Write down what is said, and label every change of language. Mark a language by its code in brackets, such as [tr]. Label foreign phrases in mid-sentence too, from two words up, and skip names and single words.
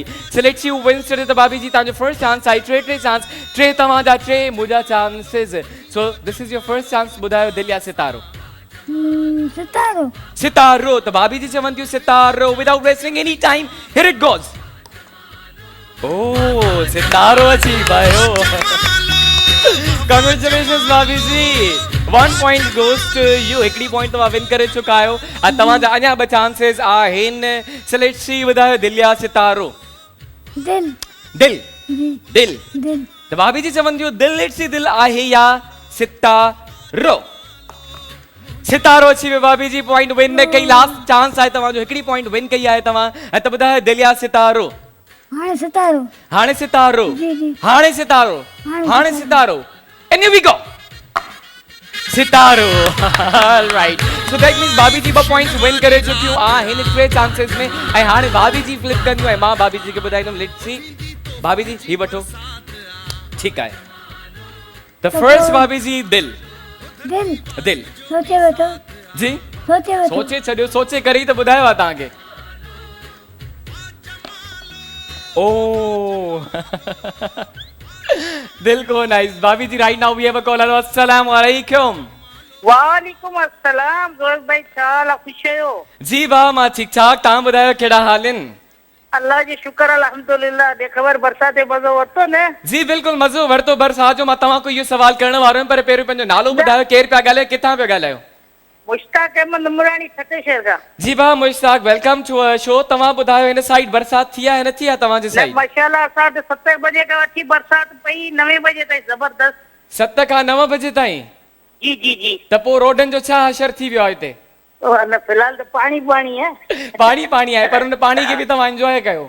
[en] Select you wins today. [sd] त भाभी जी तव्हांजो [en] first chance [sd] आहे, 3 चांस, 3 तव्हांजा, 3 मुंहिंजा चांसिस। [en] So this is your first chance, [sd] ॿुधायो दिलि या सितारो? सितारो। सितारो। त भाभी जी चवनि थियूं सितारो। [en] Without wasting any time, here it goes. [sd] ओ सितारो अची वियो। [en] Congratulations भाभी जी, 1 point goes to you, [sd] हिकिड़ी पॉइंट तव्हां विन करे चुका आहियो। तव्हांजा अञा 2 चांसिस आहिनि। [en] select see, [sd] ॿुधायो दिलि या सितारो? दिल। दिल। दिल। दिल। त भाभी जी चवनि थियूं दिलि, [en] let's see [sd] दिलि आहे या सितारो? सितारो अची वियो। भाभी जी [en] point win [sd] न कई, [en] last chance [sd] आहे तव्हांजो, हिकिड़ी [en] point win [sd] कई आहे तव्हां। त ॿुधायो दिलि या सितारो? हाणे सितारो। हाणे सितारो। जी जी। हाणे सितारो। हाणे सितारो। [en] and here we go. [sd] सितारो। [en] Alright, so that means [sd] भाभी जी [en] 2 points win [sd] करे चुकियूं आहिनि 3 चांसिस में, ऐं हाणे भाभी जी फ्लिप कंदियूं, ऐं मां भाभी जी खे ॿुधाईंदुमि [en] let's see. [sd] भाभी जी ही वठो। ठीकु आहे, त फर्स्ट भाभी जी दिल। दिल। दिल सोचे वठो जी, सोचे वठो। सोचे छॾियो, सोचे करे ई त ॿुधायो आहे तव्हांखे। ओ दिल को नाइस। [en] भाभी जी right now we have a caller। [ar] السلام عليكم. وعليكم السلام. [sd] जोर भाई छा हाल आहे? ख़ुशि आहियो? जी भाउ मां ठीकु ठाक, तव्हां ॿुधायो कहिड़ा हाल आहिनि? अल्लाह जी शुक्र अल्हम्दुलिल्लाह। दे ख़बर बरसात जो मज़ो वरितो न? जी बिल्कुलु मज़ो वरितो बरसात जो। मां तव्हां को इहो सवाल करण वारो हुयमि, पर पहिरियों पंहिंजो नालो ॿुधायो, केरु पिया ॻाल्हायो, किथां पिया ॻाल्हायो? मुश्ताक अहमद नुमरानी छत्तीसगढ़ खां। जी भाउ मुश्ताक, [en] Welcome to our show. [sd] तव्हां ॿुधायो हिन साइड बरसात थी आहे न थी आहे तव्हांजे साइड? माशाल्लाह असां वटि 7 बजे खां वठी बरसात पई 9 बजे ताईं ज़बरदस्त। 7 खां 9 बजे ताईं? जी जी जी। त पोइ रोडनि जो छा हशर थी वियो आहे हिते? न फिलहाल त पाणी पाणी आहे। पाणी आहे, पर हुन पाणी खे बि तव्हां एंजॉय कयो।